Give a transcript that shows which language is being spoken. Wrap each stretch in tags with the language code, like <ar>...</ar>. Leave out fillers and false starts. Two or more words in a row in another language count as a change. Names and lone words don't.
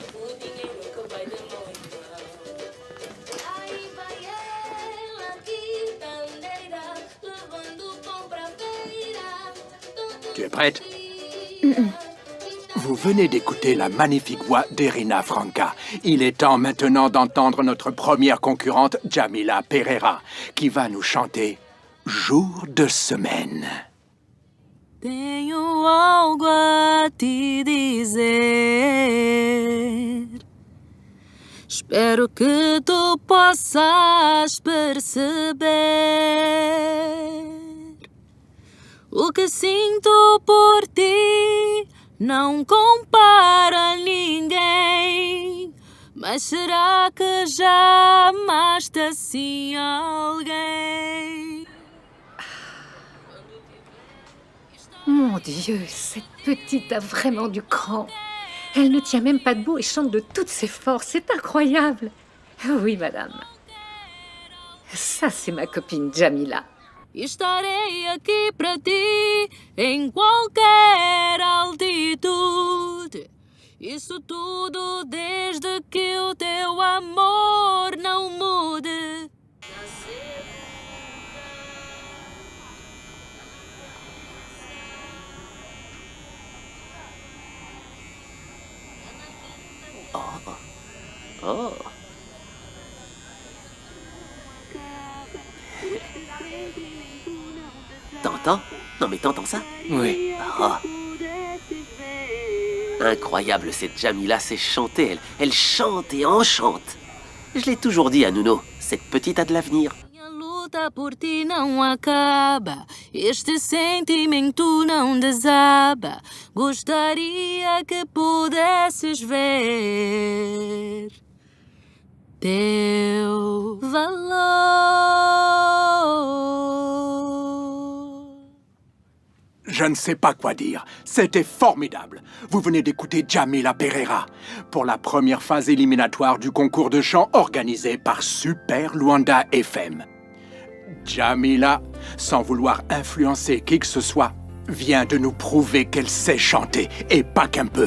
<fr>Tu es prête? Vous venez d'écouter la magnifique voix d'Irina Franca. Il est temps maintenant d'entendre notre première concurrente, Jamila Pereira, qui va nous chanter « Jour de semaine ».</fr> <pt>Tenho algo a te dizer. Espero que tu possas perceber o que sinto por ti. Não compara a ninguém, mas será que já amaste assim alguém?</pt> <fr>Mon Dieu, cette petite a vraiment du cran. Elle ne tient même pas debout et chante de toutes ses forces. C'est incroyable. Oui, madame. Ça, c'est ma copine Jamila.</fr> <pt>Estarei aqui para ti em qualquer altitude. Isso tudo desde que o teu amor não mude. Oh.</pt> <fr>T'entends? Non mais t'entends ça? Oui. Oh. Incroyable, cette Jamila sait chanter, elle chante et enchante. Je l'ai toujours dit à Nuno, cette petite a de l'avenir.</fr> <pt>A luta por ti não acaba, este sentimento não desaba. Gostaria que pudesses ver teu valor.</pt> <fr>Je ne sais pas quoi dire. C'était formidable. Vous venez d'écouter Jamila Pereira pour la première phase éliminatoire du concours de chant organisé par Super Luanda FM. Jamila, sans vouloir influencer qui que ce soit, vient de nous prouver qu'elle sait chanter, et pas qu'un peu.</fr>